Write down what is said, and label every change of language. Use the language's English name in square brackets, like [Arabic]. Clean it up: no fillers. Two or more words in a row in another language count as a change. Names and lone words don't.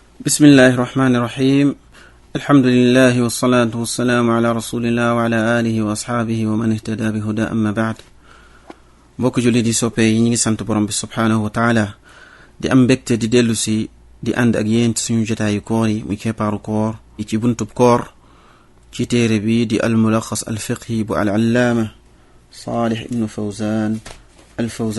[Arabic] بسم الله الرحمن الرحيم الحمد لله والصلاة والسلام على رسول الله وعلى آله وأصحابه ومن اهتدى بهدى أما بعد [Wolof] mbokk julli di soppe yi ñi ngi sant borom bi [Arabic] سبحانه وتعالى [Wolof] di am mbégte di dellu si di ànd ak yéen ci suñu jotaayu koor yi muy keppaaru koor yi ci buntub koor ci téere bi di al mulaxas al fiqhi bu al allaama Salih ibn Fawzan al Fawzan